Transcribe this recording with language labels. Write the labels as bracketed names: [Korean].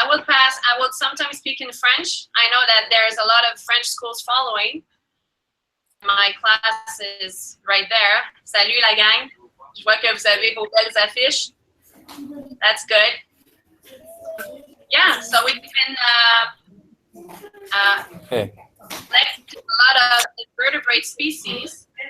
[English] I will sometimes speak in French. I know that there's a lot of French schools following. My class is right there. [French] Salut la gang. Je vois que vous avez vos belles affiches. [English] That's good. Yeah, so we've been collecting a lot of invertebrate species.